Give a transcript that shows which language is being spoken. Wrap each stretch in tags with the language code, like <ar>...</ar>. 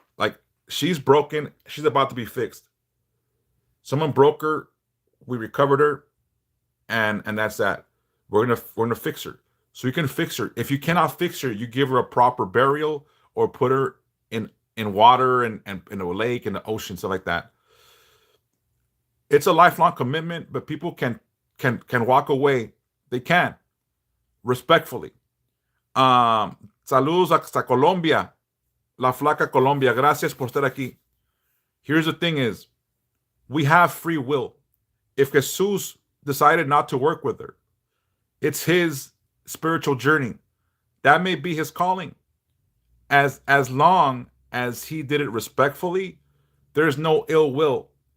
<en>Like, she's broken, she's about to be fixed. Someone broke her, we recovered her, and that's that. We're gonna fix her. so you can fix her. If you cannot fix her, you give her a proper burial or put her in water and in a lake, in the ocean, stuff like that. It's a lifelong commitment, but people can walk away. They can respectfully.</en> <es>Saludos hasta Colombia, la flaca Colombia. Gracias por estar aquí.</es> <en>Here's the thing: is we have free will. If Jesus decided not to work with her, it's his spiritual journey. That may be his calling. As long as he did it respectfully, there's no ill will.</en>